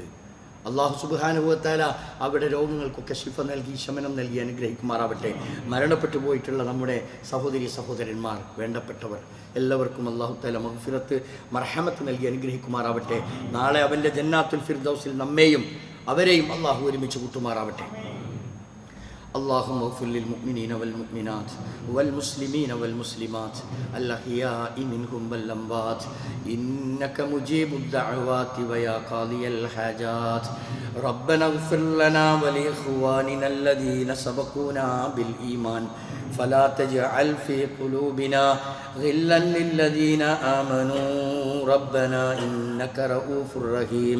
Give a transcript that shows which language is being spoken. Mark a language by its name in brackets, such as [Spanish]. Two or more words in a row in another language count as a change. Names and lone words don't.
[Arabic] الله سبحانه وتعالى [Malayalam] അവിടെ രോഗങ്ങൾക്കൊക്കെ ശിഫ നൽകി, ശമനം നൽകി അനുഗ്രഹിക്കുമാറാവട്ടെ. മരണപ്പെട്ടു പോയിട്ടുള്ള നമ്മുടെ സഹോദരി സഹോദരന്മാർ, വേണ്ടപ്പെട്ടവർ എല്ലാവർക്കും [Arabic] الله تعالى [Malayalam] മഗ്ഫിറത്ത്, മർഹമത്ത് നൽകി അനുഗ്രഹിക്കുമാറാവട്ടെ. നാളെ അവൻ്റെ ജന്നാത്തുൽ ഫിർദൗസിൽ നമ്മെയും അവരെയും അള്ളാഹു ഒരുമിച്ച് കൂട്ടുമാറാവട്ടെ. [Arabic] اللهم اغفر للمؤمنين والمؤمنات والمسلمين والمسلمات الأحياء منهم والأموات إنك مجيب الدعوات ويا قاضي الحاجات. ربنا اغفر لنا ولإخواننا الذين سبقونا بالإيمان فلا تجعل في قلوبنا غلا للذين آمنوا ربنا إنك رؤوف رحيم.